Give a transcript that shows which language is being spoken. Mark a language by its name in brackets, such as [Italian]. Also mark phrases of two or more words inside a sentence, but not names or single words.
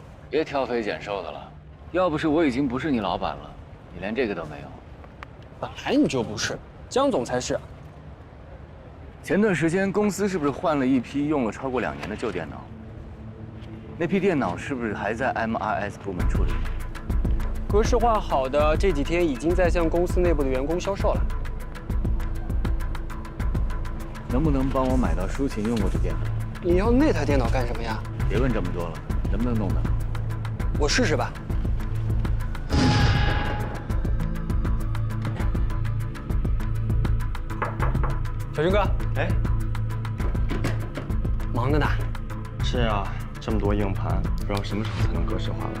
[Chinese] 別挑肥揀瘦的了，要不是我已經不是你老闆了，你連這個都沒有。本來你就不是，江總才是。前段時間公司是不是換了一批用了超過2年的舊電腦？那批電腦是不是還在 MRS 部門處理？格式化好的這幾天已經在向公司內部的員工銷售了。能不能幫我買到舒琴用過的電腦？你要那台電腦幹什麼呀？別問這麼多了，能不能弄的？我試試吧。小军哥，哎，忙着呢。是啊，这么多硬盘，不知道什么时候才能格式化完。